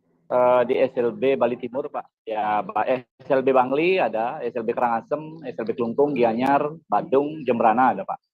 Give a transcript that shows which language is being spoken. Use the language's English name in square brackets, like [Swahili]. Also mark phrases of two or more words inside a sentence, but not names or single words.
[Indonesian] di SLB Bali Timur, Pak. Ya, SLB Bangli ada, SLB Karangasem, SLB Kelungkung, Gianyar, Badung, Jembrana ada, Pak.